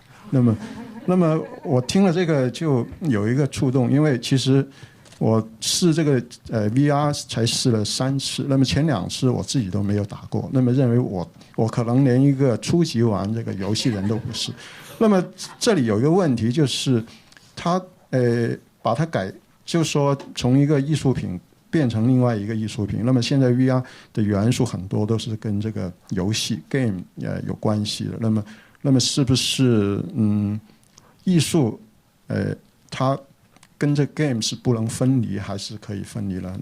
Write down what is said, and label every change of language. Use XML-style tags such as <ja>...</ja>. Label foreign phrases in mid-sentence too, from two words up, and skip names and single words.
<zh>那么我听了这个就有一个触动，因为其实我试这个VR 才试了3次，那么前2次我自己都没有打过，那么认为我可能连一个初级玩这个游戏人都不是。那么这里有一个问题，就是他把它就是说從一個藝術品變成另外一個藝術品。那麼現在 VR 的元素很多都是跟這個遊戲 game 有關係的。那麼是不是藝術它跟這 game 是不能分離，還是可以分離了？</zh>